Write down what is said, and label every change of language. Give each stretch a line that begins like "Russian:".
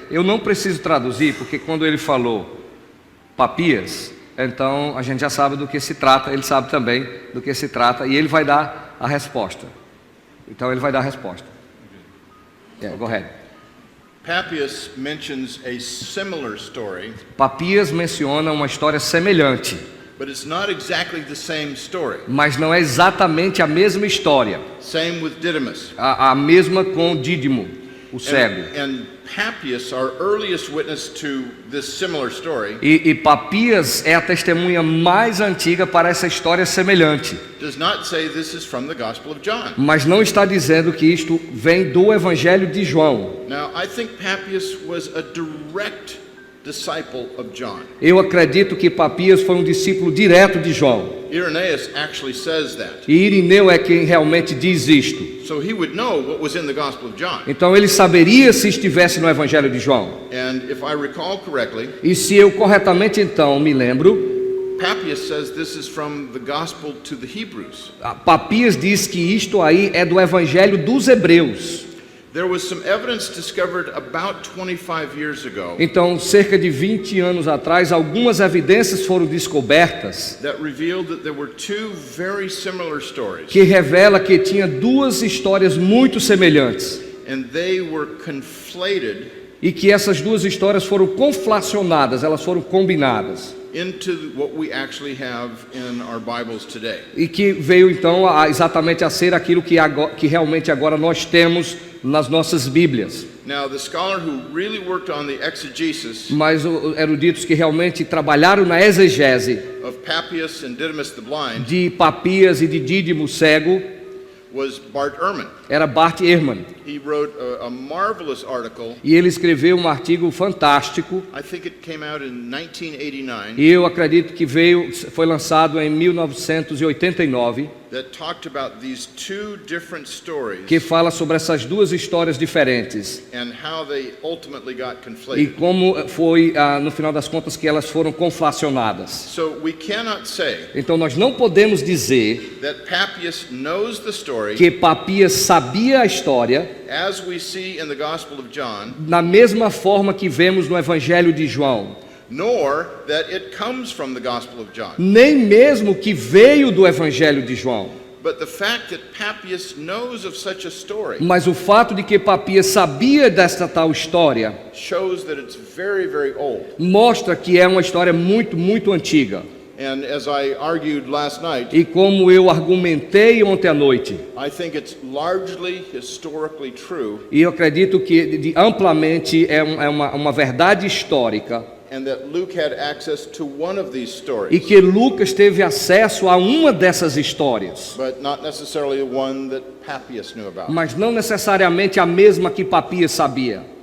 Portuguese: Eu não preciso traduzir, porque quando ele falou Papias, então a gente já sabe do que se trata, ele sabe também do que se trata, e ele vai dar a resposta. Então ele vai dar a resposta.
English: Go ahead. Papias mentions a similar story,
Portuguese: Papias menciona uma história semelhante,
English: but it's not exactly the same story.
Portuguese: mas não é exatamente a mesma história.
English: Same with Didymus.
Portuguese: A mesma com Dídimo, o cego.
English: And Papias, our earliest witness to this similar story,
Portuguese: E Papias é a testemunha mais antiga para essa história semelhante.
English: does not say this is from the Gospel of John.
Portuguese: Mas não está dizendo que isto vem do Evangelho de João.
English: Now, I think Papias was a direct disciple of John.
Portuguese: Eu acredito que Papias foi um discípulo direto de João.
English: Irenaeus actually says that.
Portuguese: E Irineu é quem realmente diz isto.
English: So he would know what was in the Gospel of John.
Portuguese: Então ele saberia se estivesse no Evangelho de João.
English: And if I recall correctly,
Portuguese: E se eu corretamente então me lembro,
English: Papias says this is from the Gospel to the Hebrews.
Portuguese: Papias diz que isto aí é do Evangelho dos Hebreus.
English: There was some evidence discovered about 25 years ago
Portuguese: Então, cerca de 20 anos atrás, algumas evidências foram descobertas
English: that revealed that there were two very similar stories,
Portuguese: que revela que tinha duas histórias muito semelhantes
English: and they were conflated
Portuguese: e que essas duas histórias foram conflacionadas, elas foram combinadas
English: into what we actually have in our Bibles today.
Portuguese: e que veio então exatamente a ser aquilo que realmente agora nós temos nas nossas Bíblias.
English: Now, the scholar who really worked on the exegesis
Portuguese: Mas os eruditos que realmente trabalharam na exegese
English: of Papias and Didymus the blind
Portuguese: de Papias e de Dídimo cego
English: was Bart Ehrman.
Portuguese: era Bart Ehrman.
English: He wrote a marvelous article.
Portuguese: E ele escreveu um artigo fantástico.
English: I think it came out in 1989
Portuguese: E eu acredito que foi lançado em 1989,
English: that talked about these two different stories
Portuguese: que fala sobre essas duas histórias diferentes
English: and how they ultimately got
Portuguese: e
English: conflated.
Portuguese: como foi, no final das contas, que elas foram conflacionadas.
English: So we cannot say
Portuguese: Então nós não podemos dizer
English: that Papias knows the story
Portuguese: que Papias sabia a história
English: as we see in the Gospel of John,
Portuguese: da mesma forma que vemos no Evangelho de João,
English: nor that it comes from the Gospel of John.
Portuguese: nem mesmo que veio do Evangelho de João.
English: But the fact that Papias knows of such a story
Portuguese: Mas o fato de que Papias sabia desta tal história
English: shows that it's very, very old.
Portuguese: mostra que é uma história muito, muito antiga.
English: And as I argued last night,
Portuguese: E como eu argumentei ontem à noite,
English: I think it's largely historically true,
Portuguese: e eu acredito que amplamente é uma verdade histórica,
English: and that Luke had access to one of these
Portuguese: e
English: stories,
Portuguese: que Lucas teve acesso a uma dessas histórias,
English: but not necessarily the one that Papias knew about.
Portuguese: mas não necessariamente a mesma que Papias sabia.